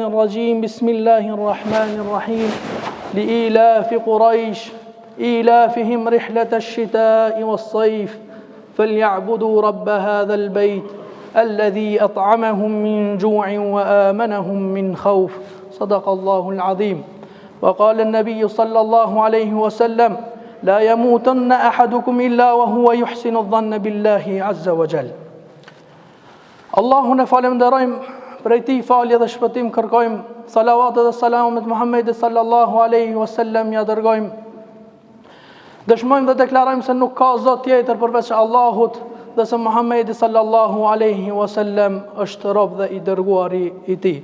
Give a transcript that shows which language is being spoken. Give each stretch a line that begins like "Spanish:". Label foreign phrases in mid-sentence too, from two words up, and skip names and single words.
Arabic: الرجيم بسم الله الرحمن الرحيم لإيلاف قريش إيلافهم رحلة الشتاء والصيف فليعبدوا رب هذا البيت الذي أطعمهم من جوع وآمنهم من خوف صدق الله العظيم وقال النبي صلى الله عليه وسلم لا يموتن أحدكم إلا وهو يحسن الظن بالله عز وجل.
Albanian: Allahun e falenderojmë, prej tij falje dhe shpëtim kërkojmë, salavatet dhe selamet Muhammedit
Arabic: صلى الله عليه وسلم
Albanian: ja dërgojmë. Dëshmojmë dhe deklarojmë se nuk ka zot tjetër përveç Allahut dhe se Muhammedi
Arabic: صلى الله عليه وسلم
Albanian: është rob dhe i dërguari i tij.